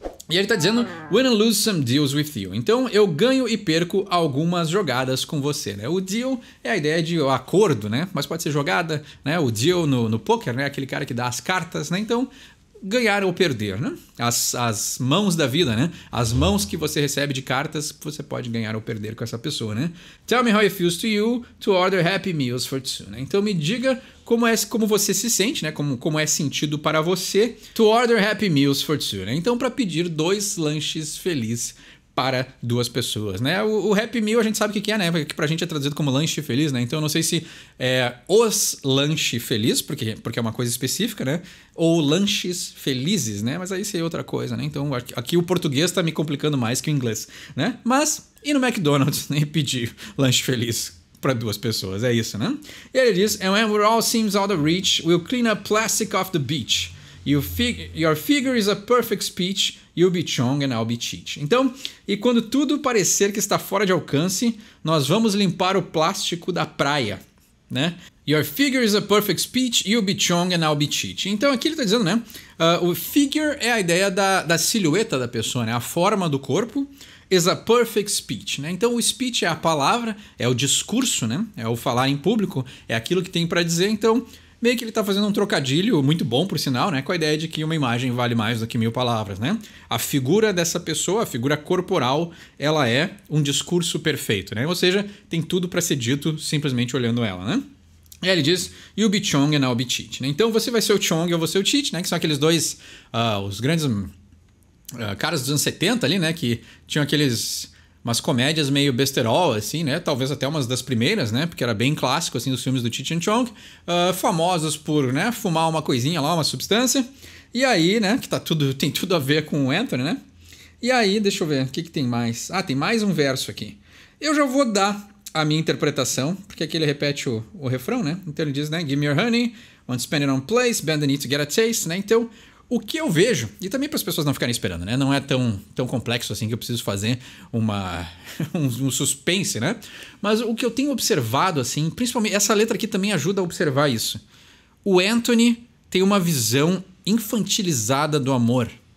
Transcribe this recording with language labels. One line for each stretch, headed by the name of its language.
Portuguese: E ele está dizendo,
English: win and lose some deals with you.
Portuguese: Então, eu ganho e perco algumas jogadas com você, né? O deal é a ideia de acordo, né? Mas pode ser jogada, né? O deal no poker, né? Aquele cara que dá as cartas, né? Então, ganhar ou perder, né? As mãos da vida, né? As mãos que você recebe de cartas, você pode ganhar ou perder com essa pessoa, né?
English: Tell me how it feels to you to order Happy Meals for two, né?
Portuguese: Então me diga como você se sente, né? Como é sentido para você
English: to order Happy Meals for two,
Portuguese: né? Então para pedir 2 lanches felizes para 2 pessoas, né? O Happy Meal a gente sabe o que é, né? Que pra gente é traduzido como lanche feliz, né? Então eu não sei se é os lanche feliz, porque é uma coisa específica, né? Ou lanches felizes, né? Mas aí seria outra coisa, né? Então aqui o português tá me complicando mais que o inglês, né? Mas ir no McDonald's nem pedir lanche feliz para 2 pessoas, é isso, né? E ele diz,
English: and when we're all seems out of reach, we'll clean up plastic off the beach. Your figure is a perfect speech, you'll be Chong and I'll be Cheech.
Portuguese: Então, e quando tudo parecer que está fora de alcance, nós vamos limpar o plástico da praia, né?
English: Your figure is a perfect speech, you'll be Chong and I'll be Cheech.
Portuguese: Então aqui ele está dizendo, né? O figure é a ideia da silhueta da pessoa, né? A forma do corpo
English: is a perfect speech,
Portuguese: né? Então o speech é a palavra, é o discurso, né? É o falar em público, é aquilo que tem para dizer, então meio que ele está fazendo um trocadilho muito bom, por sinal, né? Com a ideia de que uma imagem vale mais do que 1000 palavras, né? A figura dessa pessoa, a figura corporal, ela é um discurso perfeito, né? Ou seja, tem tudo para ser dito simplesmente olhando ela, né? E aí ele diz,
English: you'll be Chong and I'll be Cheech,
Portuguese: né? Então você vai ser o Chong e eu vou ser o Cheech, né? Que são aqueles dois, os grandes caras dos anos 70 ali, né? Que tinham umas comédias meio besterol, assim, né? Talvez até umas das primeiras, né? Porque era bem clássico, assim, dos filmes do Cheech and Chong. Famosos por, né? Fumar uma coisinha lá, uma substância. E aí, né? Que tem tudo a ver com o Anthony, né? E aí, deixa eu ver, o que tem mais? Ah, tem mais um verso aqui. Eu já vou dar a minha interpretação, porque aqui ele repete o refrão, né? Então ele diz, né?
English: Give me your honey, want to spend it on place, bend the knee to get a taste, né?
Portuguese: Então, o que eu vejo, e também para as pessoas não ficarem esperando, né? Não é tão complexo assim que eu preciso fazer um suspense, né? Mas o que eu tenho observado, assim, principalmente, essa letra aqui também ajuda a observar isso. O Anthony tem uma visão infantilizada do amor.